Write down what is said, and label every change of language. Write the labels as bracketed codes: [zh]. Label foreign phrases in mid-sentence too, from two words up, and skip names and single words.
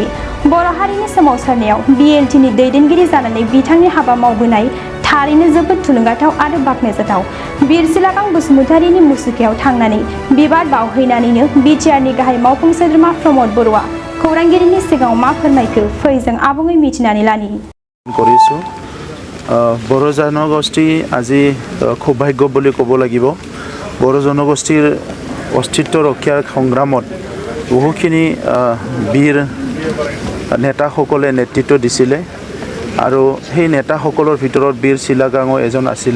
[brx] बर' हारिनि सोमावसारनायाव बिएलटिनि दैदेनगिरि जानानै बिथांनि हाबा मावबोनाय थारैनो जोबोद थुलुंगाथाव आरो बाख्नायजाथाव। बिर सिलागां बसुमतारीनि मुसुखायाव थांनानै बिबार बावहैनानैनो बिटिआरनि गाहाय मावफुं सोद्रोमा प्रमद बर'आ खौरांगिरिनि सिगाङाव मा फोरमायखो फै जों आबुङै मिथिनानै लानि। [as] बर' জনগোষ্ঠী আজি খুব ভাগ্য বুলি ক'ব লাগিব। বৰ জনগোষ্ঠীৰ অস্তিত্ব ৰক্ষাৰ সংগ্ৰামত বহুখিনি বীৰ নেতাসকলে নেতৃত্ব দিছিলে আৰু সেই নেতাসকলৰ ভিতৰত বীৰ চিলাগাঙো এজন আছিলে।